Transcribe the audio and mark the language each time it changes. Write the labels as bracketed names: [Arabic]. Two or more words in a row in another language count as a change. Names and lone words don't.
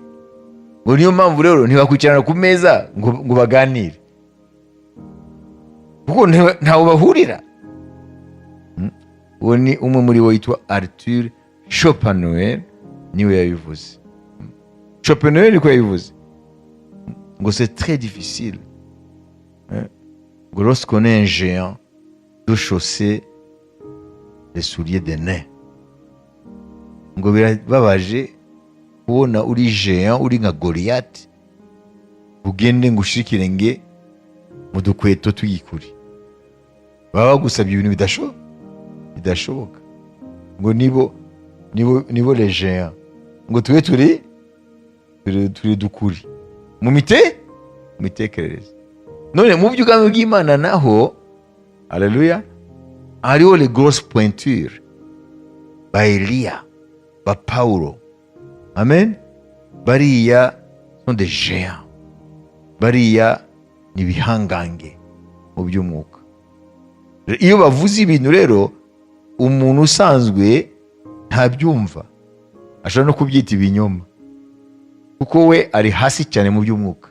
[Kinyarwanda] Ngo niyo mpamvu rero ntibakwicarana ku meza ngo baganire, kuko ntawe bahurira. Uwo ni umwe muri bo yitwa Arthur Schopenhauer, niwe yabivuze. Schopenhauer niko yabivuze ngo [French] c'est très difficile [Kinyarwanda] ngo [French] lorsqu'on est un géant de chausser les souliers de nain. [Kinyarwanda] Ngo birababaje kubona uri géant, uri nka Goliath, ugende ngo ushire ikirenge mu dukweto tw'igikuri. Baba bagusabye ibintu bidashoboka. Ngo nibo [French] les géants, [Kinyarwanda] ngo tube turi dukuri mu mitekerereze. None mu by'ubwami bw'Imana naho, haleluya, hariho [French] les grosses pointures, [Kinyarwanda] ba Eliya, ba Paulo, amen. [French] Bariya sont des géants, [Kinyarwanda] bariya ni ibihangange mu by'umwuka. Iyo bavuze ibintu rero umuntu usanzwe ntabyumva, ashobora no kubyita ibinyoma, kuko we ari hasi cyane mu by'umwuka.